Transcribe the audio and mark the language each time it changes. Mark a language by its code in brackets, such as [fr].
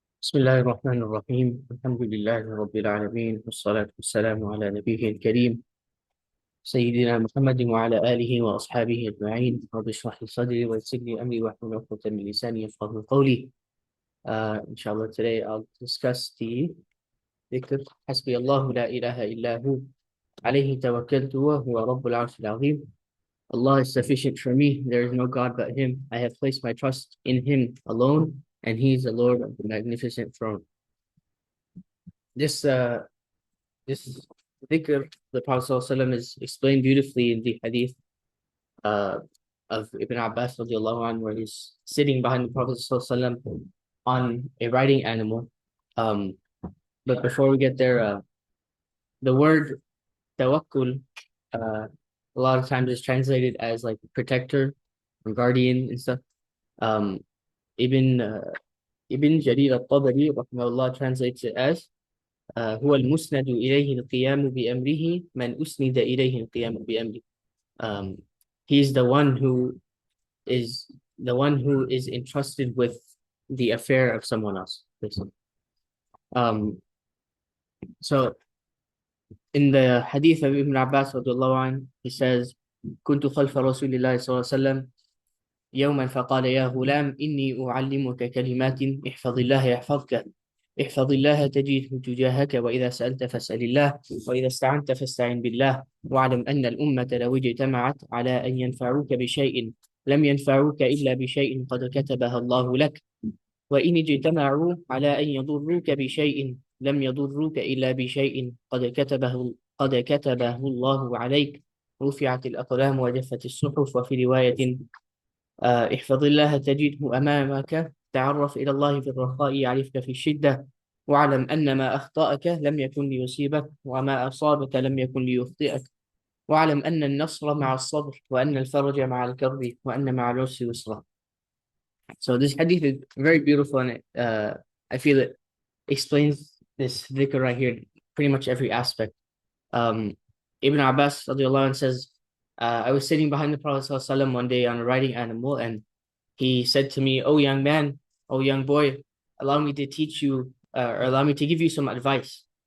[ar] بسم الله الرحمن الرحيم الحمد لله رب العالمين والصلاة والسلام على نبيه الكريم سيدنا محمد وعلى آله وأصحابه أجمعين. رب اشرح لي صدري ويسر لي أمري واحلل عقدة من لساني يفقهوا قولي. [en] Inshallah, today I'll discuss the [ar] dhikr, حسبي الله لا إله إلا هو عليه توكلت وهو رب العرش العظيم. [en] Allah is sufficient for me. There is no God but Him. I have placed my trust in Him alone, and He is the Lord of the magnificent throne. This this dhikr, the Prophet ﷺ is explained beautifully in the hadith uh, of Ibn Abbas radiallahu anhu, where he's sitting behind the Prophet ﷺ on a riding animal. But before we get there, the word tawakkul, a lot of times is translated as like protector or guardian and stuff. Um, Ibn Ibn Jarir al-Tabari rahimahullah translates it as [ar] هو المسند إليه القيام بأمره [en] من أسند إليه القيام بأمره. He's the one who is entrusted with the affair of someone else, basically. So in the hadith of Ibn Abbas radiallahu anh, he says, [ar] كنت خلف رسول الله صلى الله عليه وسلم يوما فقال يا غلام إني أعلمك كلمات احفظ الله يحفظك احفظ الله تجده تجاهك وإذا سألت فاسأل الله وإذا استعنت فاستعن بالله واعلم أن الأمة لو اجتمعت على أن ينفعوك بشيء لم ينفعوك إلا بشيء قد كتبها الله لك وإن اجتمعوا على أن يضروك بشيء لم يضروك إلا بشيء قد كتبه الله عليك رفعت الأقلام وجفت الصحف. وفي رواية احفظ الله تجده أمامك تعرف إلى الله في الرخاء يعرفك في الشدة واعلم أن ما أخطأك لم يكن ليصيبك وما أصابك لم يكن ليخطئك واعلم أن النصر مع الصبر وأن الفرج مع الكرب وأن مع العسر يسرا. [en] So this hadith is very beautiful, and I feel it explains this dhikr right here, pretty much every aspect. Ibn Abbas radiallahu anh says, I was sitting behind the Prophet ﷺ one day on a riding animal, and he said to me, "Oh young man, oh young boy, allow me to teach you, or allow me to give you some advice.